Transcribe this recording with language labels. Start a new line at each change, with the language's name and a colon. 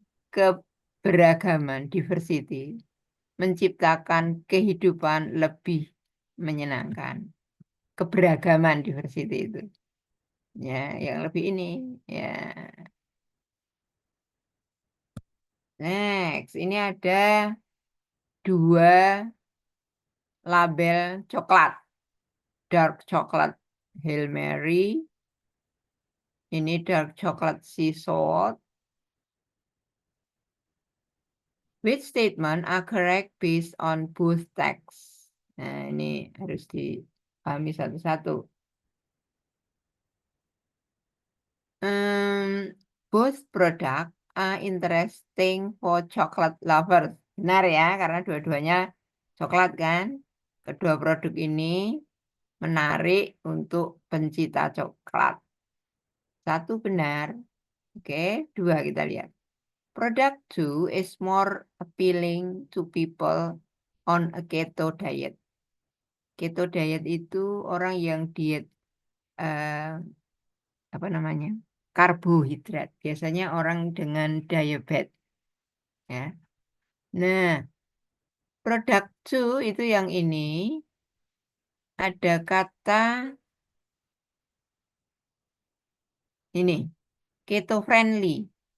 Indonesian: Keberagaman, diversity. Menciptakan kehidupan lebih menyenangkan. Keberagaman, diversity itu. Ya, yang lebih ini. Ya. Next, ini ada 2 label coklat.
English: Dark chocolate Hail Mary. Ini dark chocolate sea salt. Which statement are correct based on both text?
Indonesian: Nah, ini harus dipahami satu-satu.
English: Both product are interesting for chocolate lovers.
Indonesian: Benar ya, karena dua-duanya coklat kan. Kedua produk ini menarik untuk pencinta coklat. Satu benar. Oke, 2 kita lihat.
English: Product 2 is more appealing to people on a keto diet.
Indonesian: Keto diet itu orang yang diet apa namanya? Karbohidrat. Biasanya orang dengan diabetes. Ya. Nah, produk 2 itu yang ini ada kata ini, keto friendly.